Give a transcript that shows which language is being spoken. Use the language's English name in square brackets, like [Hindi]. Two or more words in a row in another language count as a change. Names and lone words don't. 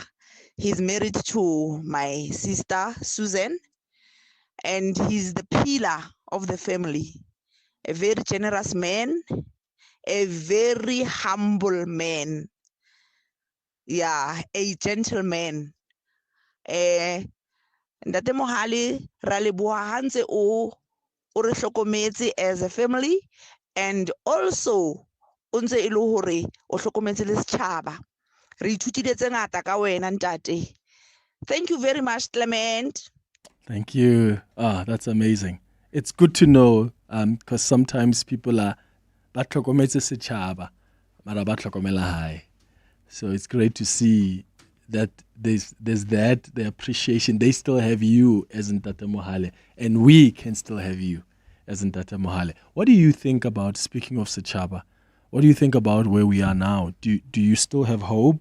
[English] He's married to my sister, Susan, and he's the pillar of the family. A very generous man, a very humble man. Yeah, a gentleman. [Southern Sotho] Ntate Mohale, ra leboha ha ntse o re hlokometse [English] as a family, [Southern Sotho] and also o ntse e le hore o hlokometse le setjhaba. Re ithutile tse ngata ka wena ntate. [English] Thank you very much, Clement. Thank you. That's amazing. It's good to know because sometimes people are [Southern Sotho] ba tlhokometse setjhaba mara ba tlhokomela hae. [English] So it's great to see that there's that, the appreciation. They still have you as Ntate Mohale, and we can still have you as Ntate Mohale. What do you think about, speaking of setjhaba, what do you think about where we are now? Do you still have hope?